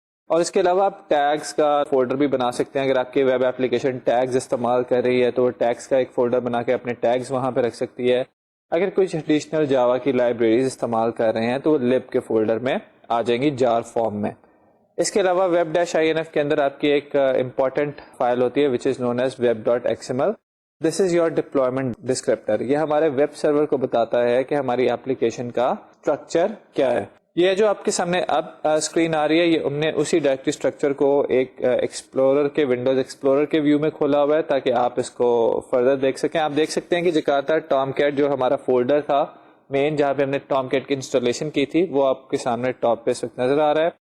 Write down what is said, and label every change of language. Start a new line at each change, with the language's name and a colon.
Urdu: اور اس کے علاوہ آپ ٹیگز کا فولڈر بھی بنا سکتے ہیں. اگر آپ کی ویب ایپلیکیشن ٹیگز استعمال کر رہی ہے تو ٹیگز کا ایک فولڈر بنا کے اپنے ٹیگز وہاں پہ رکھ سکتی ہے. اگر کچھ ایڈیشنل جاوا کی لائبریریز استعمال کر رہے ہیں تو وہ لب کے فولڈر میں آ جائیں گی جار فارم میں. اس کے علاوہ web-inf کے اندر آپ کی ایک امپورٹنٹ فائل ہوتی ہے
English: which is known as web.xml. This is your deployment descriptor.
Urdu: یہ ہمارے ویب سرور کو بتاتا ہے کہ ہماری ایپلیکیشن کا اسٹرکچر کیا ہے. یہ جو آپ کے سامنے اب اسکرین آ رہی ہے یہ ہم نے اسی ڈائریکٹری اسٹرکچر کو ایک ایکسپلورر کے ونڈوز ایکسپلورر کے ویو میں کھولا ہوا ہے تاکہ آپ اس کو فردر دیکھ سکیں. آپ دیکھ سکتے ہیں کہ جکارتا ٹام کیٹ جو ہمارا فولڈر تھا مین جہاں پہ ہم نے ٹام کیٹ کی انسٹالیشن کی تھی وہ آپ کے سامنے ٹاپ پہ اس وقت نظر آ رہا ہے.